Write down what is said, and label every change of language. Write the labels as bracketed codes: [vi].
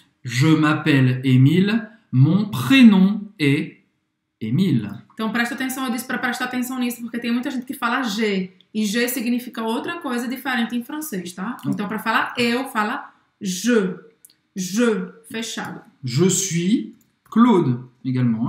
[fr] Je m'appelle Emile. Mon prénom est Emile. [pt] Então, presta atenção, eu disse para prestar atenção nisso, porque tem muita gente que fala G. E G significa outra coisa diferente em francês, tá? Então, para falar eu, fala je. Je, fechado. [fr] Je suis Claude, également.